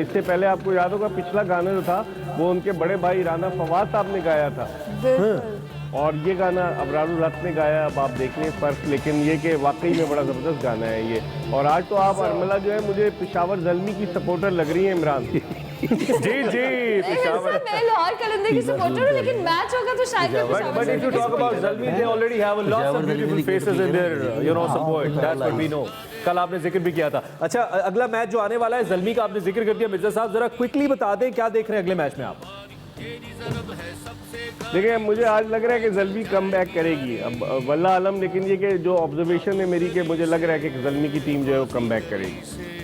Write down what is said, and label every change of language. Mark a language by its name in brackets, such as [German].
[Hindi] इससे पहले आपको याद होगा पिछला गाना जो था वो उनके बड़े भाई राना फवाद साहब ने गाया था और ये गाना अबरारुल हक ने गाया। अब आप देख लें फ़र्क, लेकिन ये कि वाकई में बड़ा ज़बरदस्त गाना है ये। और आज तो आप अरमला जो है मुझे पेशावर ज़ल्मी की सपोर्टर लग रही है इमरान। जी पेशावर, मैं लाहौर कलंदर की सपोर्टर हूं, लेकिन मैच होगा तो शायद [English] but if you talk about Zalmi, they already have a lot of beautiful faces in their support. That's what we know. [Hindi] कल आपने जिक्र भी किया था। अच्छा, अगला मैच जो आने वाला है ज़ल्मी का आपने जिक्र कर दिया। मिर्जा साहब जरा क्विकली बता दें क्या देख रहे हैं अगले मैच में आप? देखिए मुझे आज लग रहा है कि ज़ल्मी कम बैक करेगी, अब वल्लाह आलम, लेकिन ये कि जो ऑब्जर्वेशन है मेरी कि मुझे लग रहा है कि ज़ल्मी की टीम जो है वो कम बैक करेगी।